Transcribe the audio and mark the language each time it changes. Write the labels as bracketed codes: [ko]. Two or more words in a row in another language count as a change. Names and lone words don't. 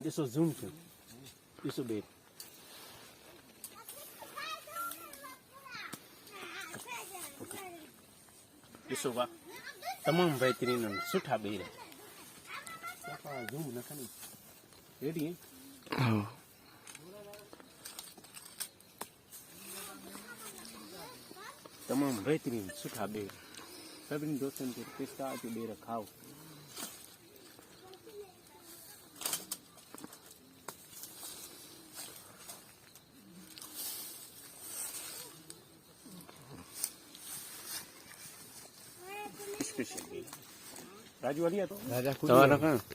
[sd] ॾिसो ज़ूम कयो, ॾिसो बेर ॾिसो वाह तमामु बहितरीन आहिनि सुठा बेर ज़ूम न खणी रेडी तमामु बहितरीन सुठा बेर सभिनी दोस्तनि खे रिक्वेस्ट आहे कि बेर खाओ। राजू वाली तो राजा तवारा का